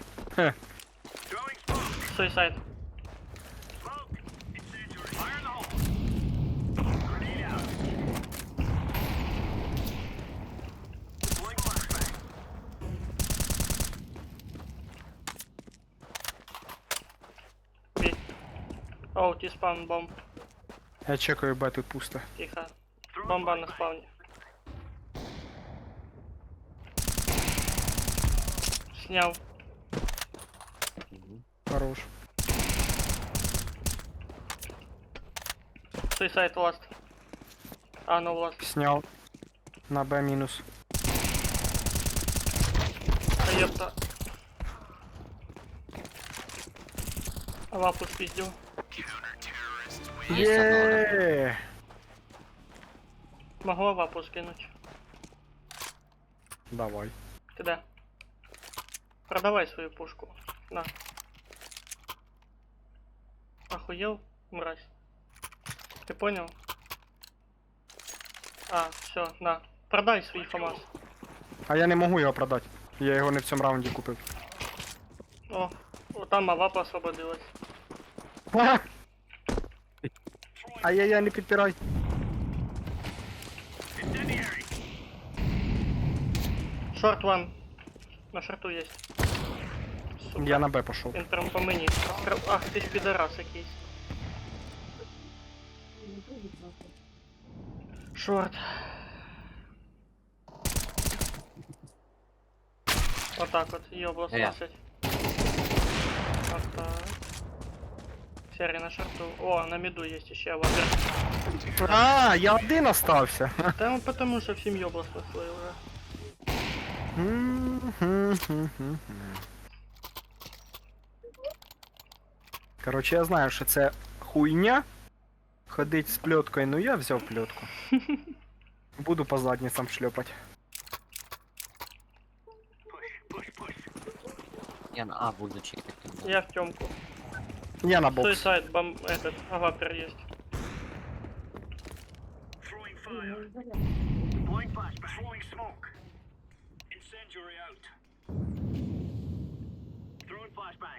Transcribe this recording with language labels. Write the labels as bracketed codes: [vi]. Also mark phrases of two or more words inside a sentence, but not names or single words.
[en] Хе. Throwing smoke. [uk] Суїсайд. [en] Smoke. Incendiary. Fire in the hole. Grenade out. Deploying flashbang. [uk] Бі. [en] Oh, T-spawn, bomb. [uk] Я чекаю, Б, тут пусто. Тихо. Бомба на спавні. Сняв. Мгм. [ru] Хорош. [en] Suicide last. [ru] А, ну ласт. Снял. На Б минус. А ёпта. А лапу спиздил. Есть одного. Еее. Могла лапу скинуть. Давай. Ты да? Продавай свою пушку. На. Охуел, мразь. Ты понял? А, все, на. [uk] Продай свій ФАМАС. А я не можу його продати. Я його не в цьому раунді купив. [ru] О, там лапа освободилась. [uk] А! Ай-яй-яй, не підпирай. [en] Incendiary. Short one. [ru] На шорту есть. Сука. [uk] Я на Б пішов. Він прям по мені. Ах, ти ж підарас якийсь. Шорт. Отак от, йобло сносить. Отак. [ru] Серый на шорту. О, на миду есть еще аватар. [uk] А, я один остався. [ru] Там потому что всем ёбло снесло уже. Короче, [uk] я знаю, що це хуйня. Ходить з плеткою, ну я взяв плетку. [ru] Буду по задницам шлепать. Я на А буду чекать тогда. Я в темку. Я на бокс. Суицайд, этот, аватар есть. [en] Throwing fire. Deploying flashbang. Throwing smoke. Incendiary out. Throwing flashbang.